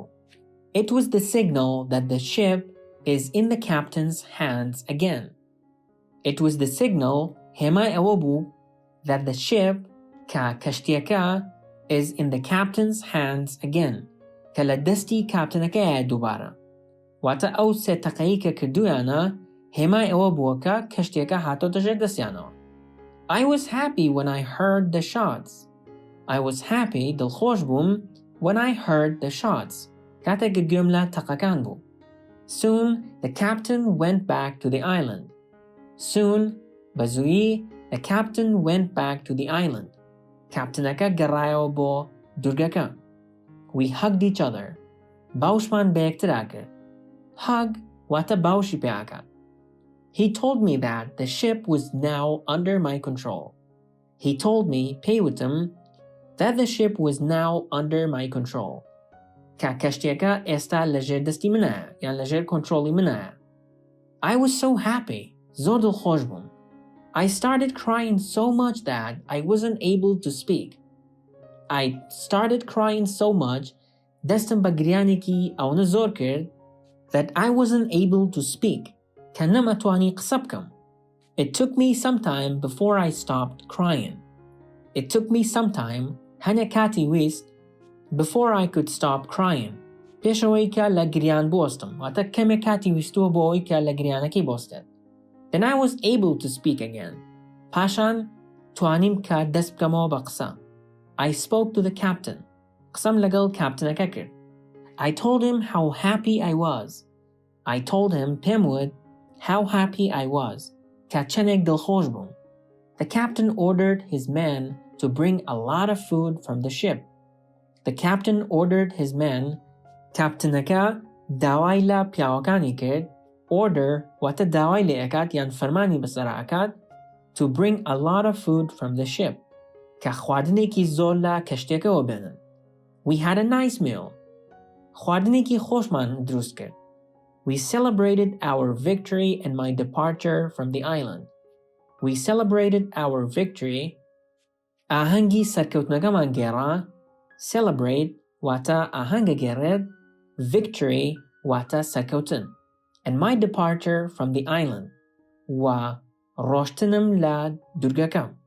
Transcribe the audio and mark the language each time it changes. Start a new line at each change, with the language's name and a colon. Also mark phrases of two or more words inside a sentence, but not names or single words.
English: It was the signal that the ship is in the captain's hands again. It was the signal
Central Kurdish: هێمای ئەوە بوو
English: that the ship
Central Kurdish: کە کەشتێکە
English: is in the captain's hands again
Central Kurdish: کە لە دەستی کاپتنەکەیە دووبارە. واتە ئەو سێ تەقەیی کە کردویانە هێمای ئەوە بووە کە کەشتێکە هاتۆتە ژێر دەستیانەوە.
English: I was happy when I heard the shots. I was happy
Central Kurdish: دڵخۆش بووم
English: when I heard the shots
Central Kurdish: کاتێک گوێم لە تەقەکان بوو.
English: Soon the captain went back to the island. Soon بەزوویی the captain went back to the island.
Central Kurdish: کاپتنەکە گەڕایەوە بۆ دورگەکە.
English: We hugged each other.
Central Kurdish: باوشمان بە یەکترا کرد. Hug واتە باوشی پێاکات.
English: He told me that the ship was now under my control. He told me پێیوتم that the ship was now under my control.
Central Kurdish: کە کەشتێکە ئێستا لەژێر دەستی منایە یان لەژێر کۆنترۆڵی منایە.
English: I was so happy.
Central Kurdish: زۆر دڵخۆش بووم.
English: I started crying so much that I wasn't able to speak. I started crying so much
Central Kurdish: دەستم بە گریانێکی ئەوەنە زۆر کرد
English: that I wasn't able to speak
Central Kurdish: کە نەمەتوانی قسە بکەم.
English: It took me some time before I stopped crying. It took me some time
Central Kurdish: هەنێ کاتی ویست
English: before I could stop crying
Central Kurdish: پێشەوەی کە لە گریان بۆستم واتە کەمێک کاتی ویستووە بۆ ئەوەی کە لە گریانەکەی بۆستێت.
English: Then I was able to speak again.
Central Kurdish: پاشان توانیم کە دەست بکەمەوە بە قسە.
English: I spoke to the captain.
Central Kurdish: قسەم لەگەڵ کاپتنەکە کرد.
English: I told him how happy I was. I told him
Central Kurdish: پێم وت
English: how happy I was
Central Kurdish: کە چەندێک دڵخۆش بووم.
English: The captain ordered his men to bring a lot of food from the ship. The captain ordered his men
Central Kurdish: کاپتنەکە داوای لە پیاوەکانی کرد order واتە داوای لێ ئەکات یان فەرمانی بەسەر ئەکات
English: to bring a lot of food from the ship
Central Kurdish: کە خواردنێکی زۆر لە کەشتێکەوە بێنن.
English: We had a nice meal.
Central Kurdish: خواردنێکی خۆشمان دروست کرد.
English: We celebrated our victory and my departure from the island. We celebrated our victory.
Central Kurdish: ئاهەنگی سەرکەوتنەکەمان گێڕا. Celebrate واتە ئاهەنگە گێڕێت victory wata سەرکەوتن,
English: and my departure from the island
Central Kurdish: و ڕۆشتنم لە دورگەکە.